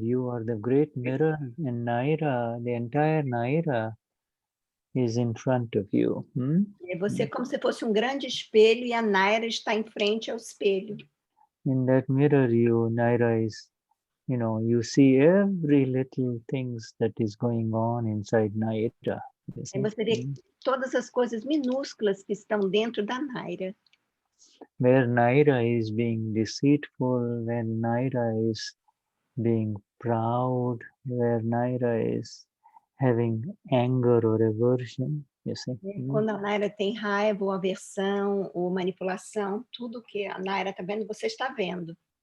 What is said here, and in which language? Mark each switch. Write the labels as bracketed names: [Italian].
[English] You are the great mirror, and Naira, the entire Naira, is in front of you. [Portuguese] E você é como se fosse um grande espelho e a Naira está em frente ao espelho. [English] In that mirror, Naira is, you see every little things that is going on inside Naira. [Portuguese] E você vê todas as coisas minúsculas que estão dentro da Naira. [English] Where Naira is being deceitful, where Naira is being proud, where Naira is having anger or aversion, you see. [Portuguese] Quando a Naira tem raiva, ou aversão, ou manipulação, tudo que a Naira está vendo, você está vendo.